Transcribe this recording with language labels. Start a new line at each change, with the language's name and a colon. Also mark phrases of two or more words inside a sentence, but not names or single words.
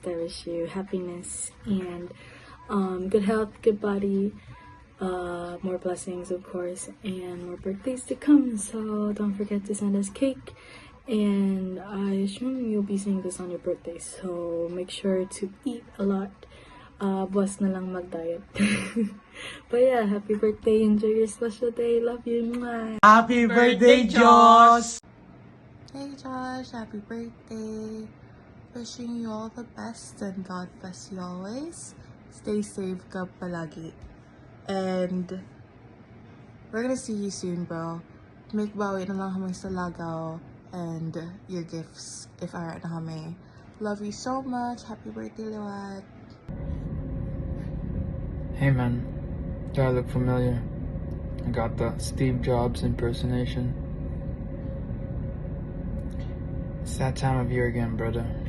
English: I wish you happiness and good health, good body, more blessings, of course, and more birthdays to come. So don't forget to send us cake. And I assume you'll be seeing this on your birthday, so make sure to eat a lot.
Hiligaynon: Buwas na lang mag-diet.
English: But yeah, happy birthday. Enjoy your special day. Love you. Mwah. Happy birthday, Josh. Hey Josh, happy birthday. Wishing you all the best and God bless you always. Stay safe
Hiligaynon: ka palagi.
English: And we're gonna see you soon, bro.
Hiligaynon: Make bawi na lang kami sa lagaw
English: and your gifts if
Hiligaynon: ara na kami.
English: Love you so much. Happy birthday, Liwat. Hey man, do I look familiar? I got the Steve Jobs impersonation. It's that time of year again, brother.